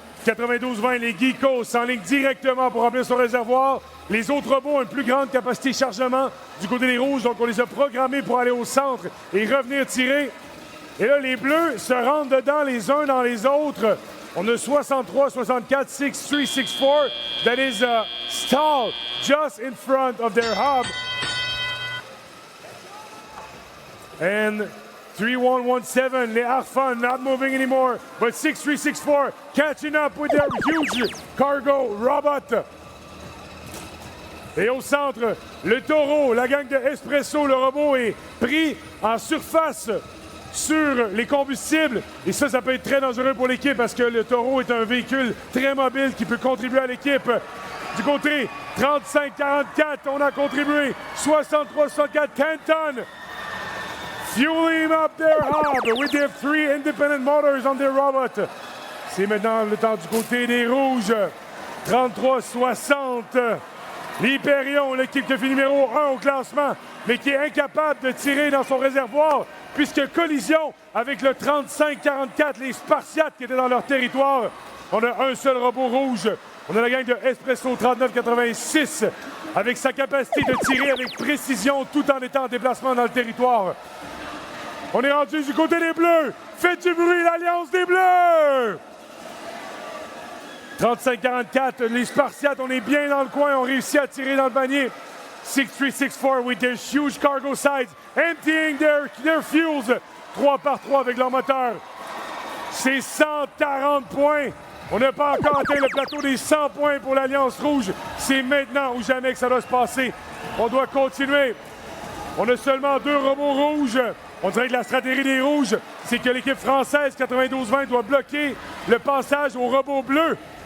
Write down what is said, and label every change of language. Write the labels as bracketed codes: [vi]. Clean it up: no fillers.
[fr] 92-20, les Geekos s'enlignent directement pour remplir son réservoir. Les autres robots ont une plus grande capacité de chargement du côté des Rouges, donc on les a programmés pour aller au centre et revenir tirer. Et là, les Bleus se rendent dedans les uns dans les autres. On a 63, 64, 6, 3, 6, 4. [en] That is a stall just in front of their hub. And 3-1-1-7, les Harfan not moving anymore, but 6-3-6-4 catching up with their huge cargo robot. [fr] Et au centre, le taureau, la gang de Espresso, le robot est pris en surface sur les combustibles. Et ça peut être très dangereux pour l'équipe parce que le taureau est un véhicule très mobile qui peut contribuer à l'équipe. Du côté 35-44, on a contribué 63-64 Canton. [en] Fueling up their hub with their 3 independent motors on their robot. [fr] C'est maintenant le temps du côté des Rouges. 33-60. L'Hyperion, l'équipe qui fait numéro 1 au classement, mais qui est incapable de tirer dans son réservoir, puisque collision avec le 35-44, les Spartiates qui étaient dans leur territoire. On a un seul robot rouge. On a la gang de Espresso 39-86, avec sa capacité de tirer avec précision tout en étant en déplacement dans le territoire. On est rendu du côté des Bleus. Faites du bruit, l'Alliance des Bleus! 35-44, les Spartiates, on est bien dans le coin, on réussit à tirer dans le panier. [en] 6-3-6-4 with their huge cargo sides, emptying their fuels. [fr] 3 par 3 avec leur moteur. C'est 140 points. On n'a pas encore atteint le plateau des 100 points pour l'Alliance Rouge. C'est maintenant ou jamais que ça doit se passer. On doit continuer. On a seulement 2 robots rouges. On dirait que la stratégie des Rouges, c'est que l'équipe française 92-20 doit bloquer le passage aux robots bleus.